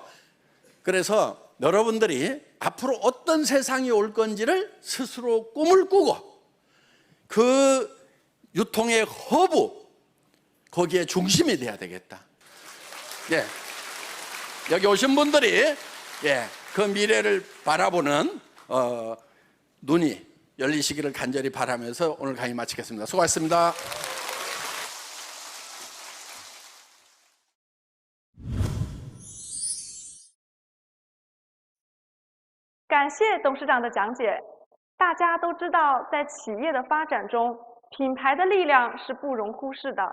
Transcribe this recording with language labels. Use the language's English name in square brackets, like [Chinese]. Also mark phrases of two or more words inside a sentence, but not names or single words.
[Korean] 그래서 여러분들이 앞으로 어떤 세상이 올 건지를 스스로 꿈을 꾸고 그 유통의 허브, 거기에 중심이 돼야 되겠다. 예. 여기 오신 분들이 그 미래를 바라보는 눈이 열리시기를 간절히 바라면서 오늘 강의 마치겠습니다. 수고하셨습니다. [Chinese] 感谢董事长的讲解。大家都知道，在企业的发展中，品牌的力量是不容忽视的。